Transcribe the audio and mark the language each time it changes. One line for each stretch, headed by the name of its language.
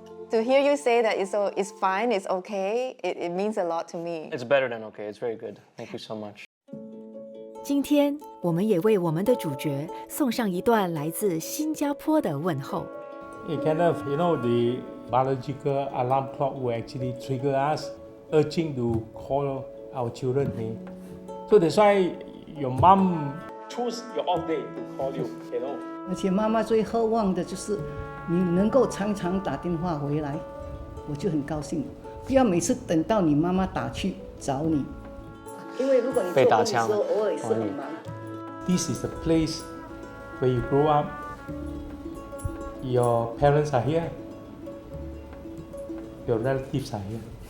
English: To hear you say that it's fine, it's okay, it means a lot to me. It's better than okay. It's very good. Thank you so much.
Chinese: 今天我们也为我们的主角送上一段来自新加坡的问候。
English: It kind of, you know, the biological alarm clock will actually trigger us, urging to call our children. So that's why your mom choose your off day to call you, you know.
Chinese: 而且妈妈最渴望的就是你能够常常打电话回来，我就很高兴。不要每次等到你妈妈打去找你，因为如果你做工的时候偶尔也是很忙。
English: This is a place where you grow up. Your parents are here. Your relatives are here.